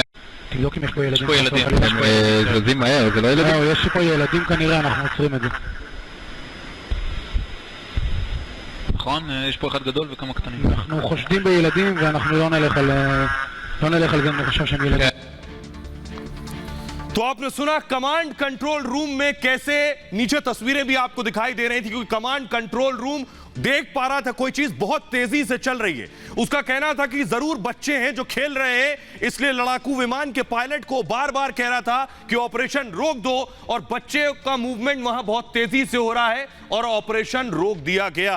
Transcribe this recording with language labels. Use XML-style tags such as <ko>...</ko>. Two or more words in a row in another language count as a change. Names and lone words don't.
<he>תבדוק אם יש פה ילדים. יש פה ילדים, הם זזים מהר, זה לא ילדים? יש פה ילדים כנראה, אנחנו עוצרים את זה. נכון, יש פה אחד גדול וכמה קטנים. אנחנו חושדים בילדים ואנחנו לא נלך לא נלך על זה אם נחשב שהם ילדים.</he> <hi>तो आपने सुना</hi> <en>command control room</en> <hi>में कैसे, नीचे तस्वीरें भी आपको दिखाई दे रही थी क्योंकि</hi> <en>command control room</en> <hi>देख पा रहा था कोई चीज बहुत तेजी से चल रही है। उसका कहना था कि जरूर बच्चे हैं जो खेल रहे हैं, इसलिए लड़ाकू विमान के पायलट को बार बार कह रहा था कि ऑपरेशन रोक दो, और बच्चे का मूवमेंट वहां बहुत तेजी से हो रहा है और ऑपरेशन रोक दिया गया।</hi>